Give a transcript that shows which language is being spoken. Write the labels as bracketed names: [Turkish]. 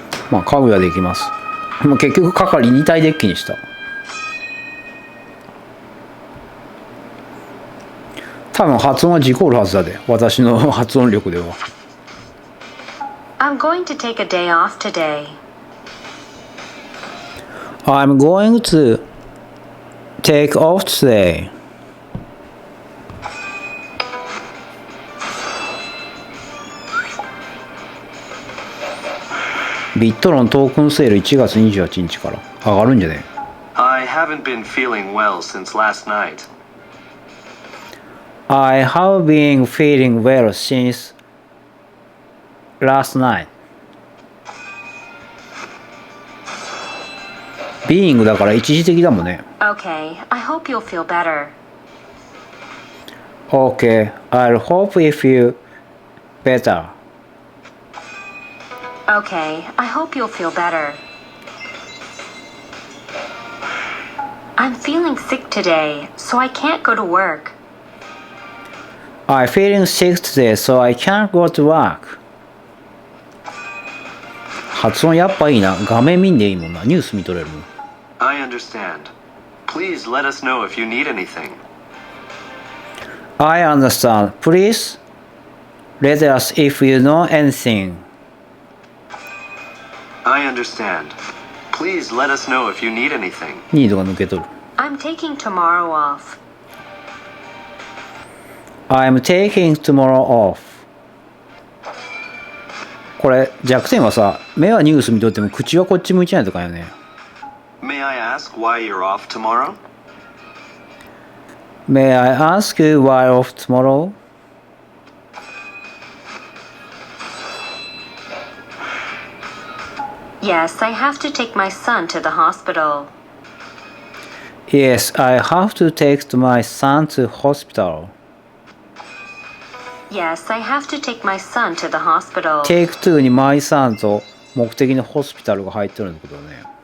[Japanese] まあ家具屋でいきます。結局係2体デッキにした。多分発音は事故るはずだで、私の発音力では。 [English] I'm going to take a day off today. I'm going to take off today. [Japanese] ビットロントークンセール1月28日から上がるんじゃねえ。 [English] I haven't been feeling well since last night. I have been feeling well since last night. [Japanese] being だから一時的だもんね。 [English] Okay, I hope you'll feel better. Okay, I'll hope if you better. Okay, I hope you'll feel better. I'm feeling sick today, so I can't go to work. I'm feeling sick today, so I can't go to work. [Japanese] 発音やっぱいいな。画面見んでいいもんな。ニュース見とれるもん。 [English] I understand. Please let us know if you need anything. I understand. Please let us if you know anything. I understand. Please let us know if you need anything. [Japanese] ニードが抜けとる。 [English] I'm taking tomorrow off. I'm taking tomorrow off. [Japanese] これ弱点はさ、目はニュース見とっても口はこっち向いてないとかよね。 [English] May I ask why you're off tomorrow? May I ask you why off tomorrow? Yes, I have to take my son to the hospital. Yes, I have to take my son to hospital. Yes, I have to take my son to the hospital. Take two [Japanese] に [English] my son [Japanese] と目的のホスピタルが入ってるんだけどね。